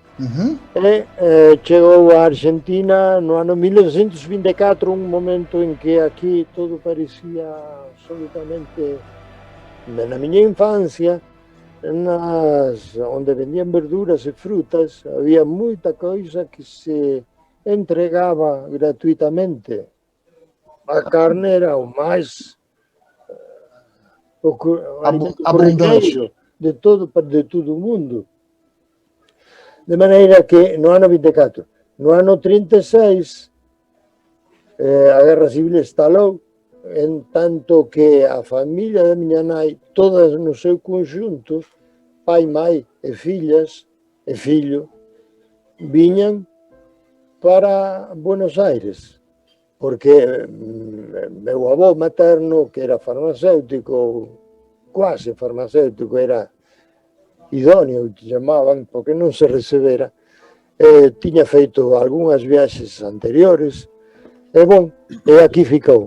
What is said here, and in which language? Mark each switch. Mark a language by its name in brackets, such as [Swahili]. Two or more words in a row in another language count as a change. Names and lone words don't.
[Portuguese] Chegou à Argentina no ano 1924, um momento em que aqui tudo parecia absolutamente, na minha infância, onde vendiam verduras e frutas, havia muita coisa que se entregava gratuitamente. A carne era o mais abundante de todo o mundo. De maneira que no ano 24, no ano 36, a Guerra Civil estalou, [Galician] en tanto que a familia da miña nai, todas no seu conjunto, pai, mãe e fillas e fillo, viñan para Buenos Aires, porque meu avó materno, que era farmacéutico, quase farmacéutico, era idóneo, que chamaban, porque non se recebera, tiña feito algunhas viaxes anteriores, e aquí ficou.